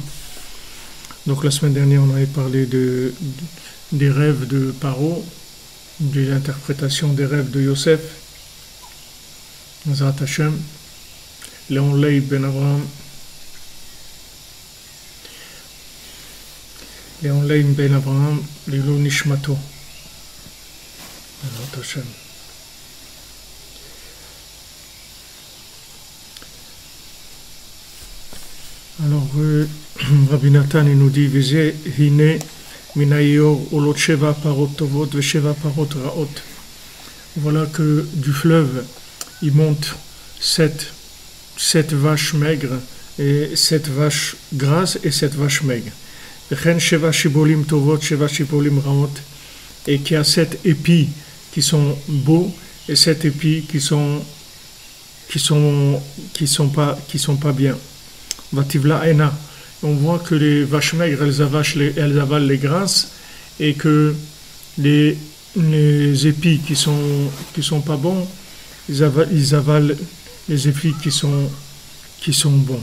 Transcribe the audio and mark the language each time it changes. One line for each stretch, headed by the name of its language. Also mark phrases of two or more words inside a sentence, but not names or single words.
French: Donc la semaine dernière on avait parlé des rêves de Paro, de l'interprétation des rêves de Yosef,
Hebrew: בעזרת השם, Léon Leib ben Abraham, לעילוי נשמתו, בעזרת השם.
French: Alors, Rabbi Nathan il nous dit
Hebrew: וזה הנה מן היאור עולות שבע פרות טובות ושבע פרות רעות.
French: Voilà que du fleuve il monte sept vaches maigres et 7 vaches grasses et 7 vaches maigres.
Hebrew: וכן שבע שבלים טובות שבע שבלים רעות,
French: et qui a 7 épis qui sont beaux et 7 épis qui sont pas bien.
Hebrew: ותבלענה.
French: On voit que les vaches maigres elles avalent les grasses et que les épis qui sont pas bons ils avalent les épis qui sont bons.